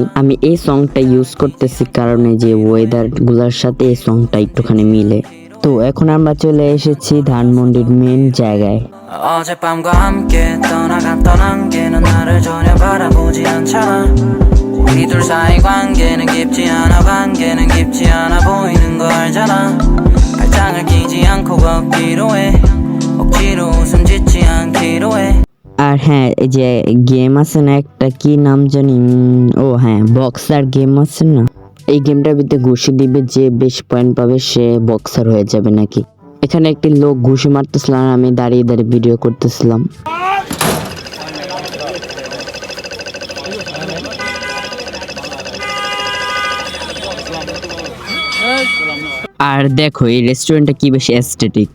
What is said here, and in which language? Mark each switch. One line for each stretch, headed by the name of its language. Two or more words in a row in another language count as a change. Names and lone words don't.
Bangla: আমি এই সংটা ইউজ করতেছি কারণ এই যে ওয়েদার গুলার সাথে এই সংটা একটুখানি মিলে। তো এখন আমরা চলে এসেছি ধানমন্ডির মেন জায়গায়।
Korean: 어젯밤과 함께 떠나갔던 안개는 나를 전혀 바라보지 않잖아. 우리 둘 사이 관계는 깊지 않아 보이는 거 알잖아. 발장을 끼지 않고 걷기로 해. 억지로 웃음 짓지 않기로 해.
Bangla: আর হ্যাঁ, এই যে গেম আছে না একটা, কি নাম জানি, ও হ্যাঁ, বক্সার গেম আছে না। এই গেমটার ভিতরে ঘুষি দিবে, যে বেশি পয়েন্ট পাবে সে বক্সার হয়ে যাবে নাকি। এখানে একটি লোক ঘুষি মারতেছিল আর আমি দাঁড়িয়ে দাঁড়িয়ে ভিডিও করতেছিলাম। আর দেখো এই রেস্টুরেন্টটা কি বেশি এস্থেটিক।